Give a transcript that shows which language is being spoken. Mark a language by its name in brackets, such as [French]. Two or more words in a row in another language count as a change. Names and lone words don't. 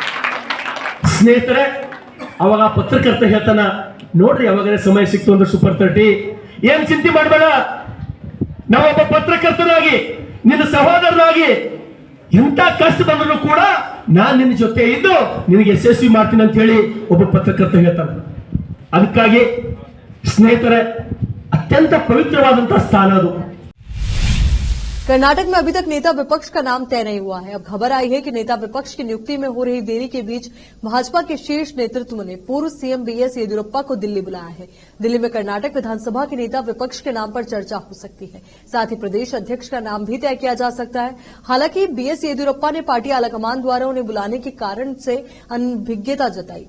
[Kannada] ಸ್ನೇಹಿತರೆ, ಅವಾಗ ಆ ಪತ್ರಕರ್ತ ಹೇಳ್ತಾನ, ನೋಡ್ರಿ ಯಾವಾಗ ಸಮಯ ಸಿಕ್ತು ಅಂದ್ರೆ ಸೂಪರ್ 30 ಏನ್ ಚಿಂತೆ ಮಾಡಬೇಡ, ನಾವೊಬ್ಬ ಪತ್ರಕರ್ತನಾಗಿ ನಿನ್ನ ಸಹೋದರನಾಗಿ ಎಂತ ಕಷ್ಟ ಬಂದರೂ ಕೂಡ ನಾನು ನಿನ್ನ ಜೊತೆ ಇದ್ದು ನಿನಗೆ ಯಶಸ್ವಿ ಮಾಡ್ತೀನಿ ಅಂತ ಹೇಳಿ ಒಬ್ಬ ಪತ್ರಕರ್ತ ಹೇಳ್ತಾನೆ. ಅದಕ್ಕಾಗಿ ಸ್ನೇಹಿತರೆ, ಅತ್ಯಂತ ಪವಿತ್ರವಾದಂತಹ ಸ್ಥಾನ ಅದು. [Hindi] कर्नाटक में अभी तक नेता विपक्ष का नाम तय नहीं हुआ है। अब खबर आई है कि नेता विपक्ष की नियुक्ति में हो रही देरी के बीच भाजपा के शीर्ष नेतृत्व ने पूर्व सीएम बीएस येदियुरप्पा को दिल्ली बुलाया है। दिल्ली में कर्नाटक विधानसभा के नेता विपक्ष के नाम पर चर्चा हो सकती है। साथ ही प्रदेश अध्यक्ष का नाम भी तय किया जा सकता है। हालांकि बीएस येदियुरप्पा ने पार्टी आलाकमान द्वारा उन्हें बुलाने के कारण से अनभिज्ञता जताई।